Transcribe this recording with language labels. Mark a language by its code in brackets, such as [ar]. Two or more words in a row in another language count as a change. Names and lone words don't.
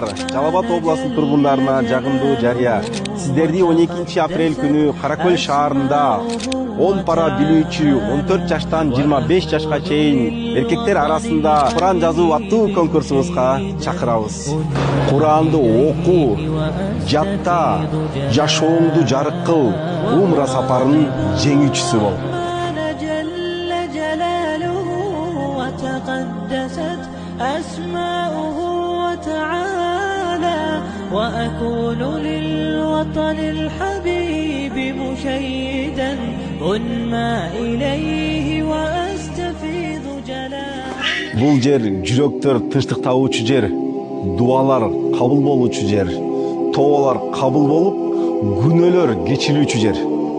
[ky] Жалал Абад областынын тургундарына жагымдуу жарыя. Сиздерди 12 апрель күнү Каракөл шаарында 10 пара билүүчү 14 жаштан 25 жашка чейин эркектер арасында Куран жазуу аттуу конкурсубузга чакырабыз. Куранды оку, жатта, жашооңду жарык кыл, умра сапарынын жеңүүчүсү бол. [ar] تقدست أسماؤه وتعالى وأكون للوطن الحبيب مشيدا أنمى إليه وأستفيض جلاله. [ky] Бул жер жүрөктөр тынчтык табуучу жер, дуалар кабыл болуучу жер, тоолор кабыл болуп, күнөөлөр кечилүүчү жер.